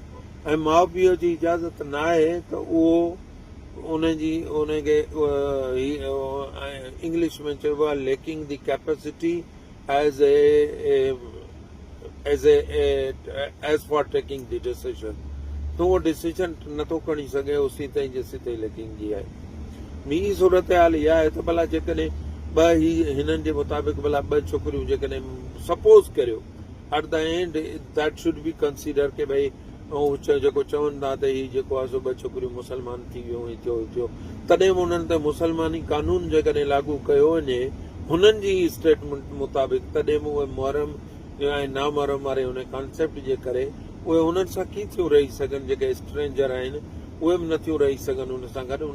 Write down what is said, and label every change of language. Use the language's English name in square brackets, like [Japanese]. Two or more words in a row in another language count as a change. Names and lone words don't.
[Sindhi] ऐं माउ पीउ जी इजाज़त न आहे त उहो उनखे इंग्लिश में चइबो आहे [English] lacking the capacity as for taking the decision, [Sindhi] त उहो डिसीजन नथो खणी सघे उसी ताईं जेसीं ताईं लेकिंग जी आहे। ॿी सूरत हाल इहा आहे त भला जेकॾहिं हिननि जे मुताबिक़ भला ॿ छोकिरियूं जेकॾहिं सपोज़ करियो [English] at the end that should be consider [Sindhi] के भई जेको चवनि था त हीउ जेको आहे सो ॿ छोकिरियूं मुसलमान थी वियूं थियो तॾहिं बि उन्हनि ते मुसलमानी कानून जेकॾहिं लागू कयो वञे हुननि जी स्टेटमेंट मुताबिक़, तॾहिं बि उहे मुहरम ऐं नामुहरम वारे हुन कॉन्सेप्ट जे करे उहे हुननि सां कीअं थियूं रही सघनि, जेके स्ट्रेंजर आहिनि उहे बि नथियूं रही सघनि हुन सां गॾु।